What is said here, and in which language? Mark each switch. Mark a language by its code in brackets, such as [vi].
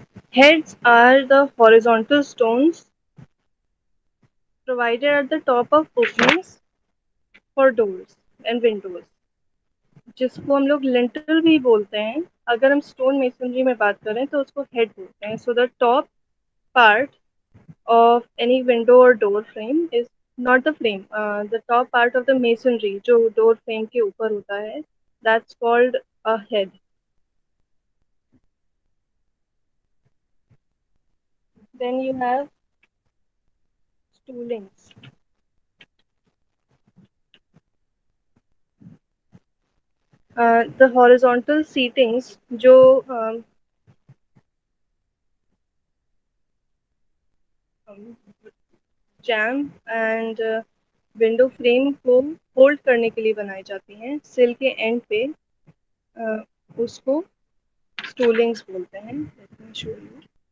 [en] Heads are the horizontal stones provided at the top of openings for doors and windows, [hi] जिसको हम लोग lintel भी बोलते हैं. अगर हम स्टोन मेसनरी में बात करें तो उसको हेड बोलते हैं. [en] so the top part of any window or door frame is not the frame, the top part of the masonry [hi] जो door frame के ऊपर होता है, [en] that's called a head. Then you have stoolings. The horizontal seatings [hi] जो jam and window frame को hold करने के लिए बनाई जाती हैं सिल के एंड पे, उसको स्टूलिंग्स बोलते हैं. [en] Let me show you.